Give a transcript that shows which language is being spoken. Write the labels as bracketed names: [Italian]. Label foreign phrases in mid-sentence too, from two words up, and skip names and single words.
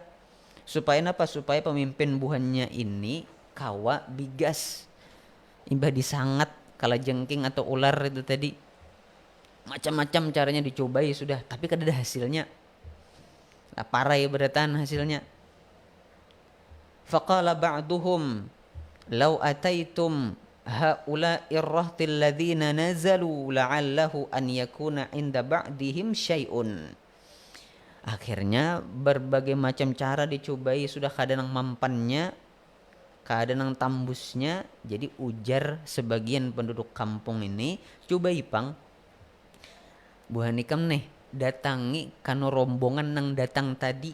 [Banjar] Supaya apa? Supaya pemimpin buhannya ini kawa bigas. Imbah disangat kalajengking atau ular itu tadi. Macam-macam caranya dicobai sudah, tapi kada ada hasilnya. Nah, parai beratan hasilnya. [Arabic] فقال بعضهم لو أتيتم هؤلاء الرهط الذين نزلوا لعله أن يكون عند بعضهم شيء. [Banjar] Akhirnya berbagai macam cara dicobai sudah kada nang mampannya, kada nang tambusnya. Jadi ujar sebagian penduduk kampung ini, cobai pang buhan ikam nih datangi kano rombongan nang datang tadi.